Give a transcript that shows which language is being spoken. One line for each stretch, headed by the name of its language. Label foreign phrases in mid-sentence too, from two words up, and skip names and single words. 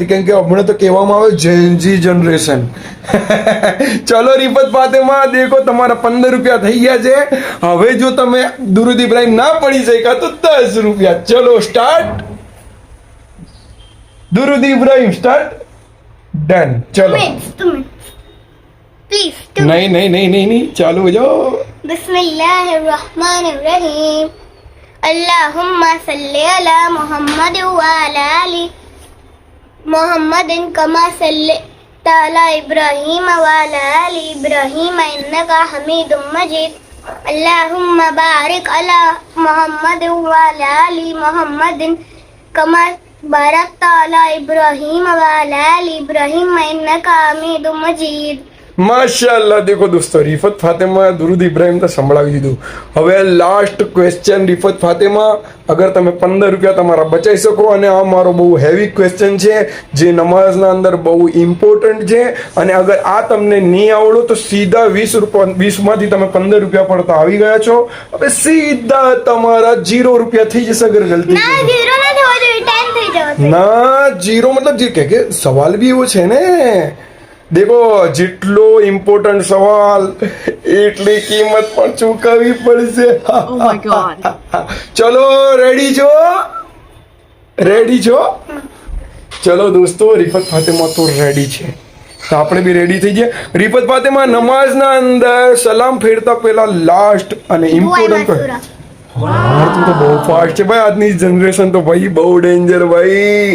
Gujarati: કેમ કે હમણાં તો કહેવામાં આવે
English: GenZ generation.
Gujarati: ચલો રિફત ફાતેમા, દેખો તમારા 15 રૂપિયા થઈ ગયા છે. હવે જો તમે દુરુદ ઇબ્રાહિમ ના પડી શક્યા તો 10 રૂપિયા. ચલો સ્ટાર્ટ. દુરુદ ઇબ્રાહિમ સ્ટાર્ટ. ડન. ચલો પ્લીઝ નહીં નહીં નહીં નહીં નહીં
Hindi: चालू हो जाओ.
Arabic: بسم الله الرحمن الرحيم اللهم صل على محمد وعلى آل محمد كما صليت على إبراهيم وعلى آل إبراهيم إنك حميد مجيد اللهم بارك على محمد وعلى آل محمد كما باركت على إبراهيم وعلى آل إبراهيم إنك حميد مجيد.
Gujarati: માશાલ્લાહ. દેખો દોસ્તો, રિફત ફાતેમા દુરુદ ઇબ્રાહિમ તો સંભળાવી દીધું. હવે
English: last question
Gujarati: રિફત ફાતેમા, અગર તમે 15 રૂપિયા તમારા બચાવી શકો, અને આ મારો બહુ
English: heavy question
Gujarati: છે જે નમાઝના અંદર બહુ ઇમ્પોર્ટન્ટ છે, અને અગર આ તમને નહીં આવડો તો સીધા 20 રૂપિયા, 20માંથી તમે 15 રૂપિયા પર તો આવી ગયા છો. હવે સીધા તમારા 0 રૂપિયા થઈ જશે અગર ગલતી ના 0 ના થવો જોઈએ, 10 થઈ જવો જોઈએ. ના 0 મતલબ જે કે સવાલ બી એવો છે ને. દેખો, જેટલો ઇમ્પોર્ટન્ટ સવાલ એટલી કિંમત પણ ચૂકવવી પડશે.
English: Oh my god.
Gujarati: ચલો રેડી છો? રેડી છો? ચલો દોસ્તો, રિફત ફાતેમા તો રેડી છે, તો આપણે બી રેડી થઈ જઈએ. રિફત ફાતેમા, નમાઝના અંદર સલામ ફેરતા પહેલા લાસ્ટ અને ઇમ્પોર્ટન્ટ. તું તો બહુ ફાસ્ટ છે ભાઈ. આજની જનરેશન તો ભાઈ બહુ ડેન્જર ભાઈ.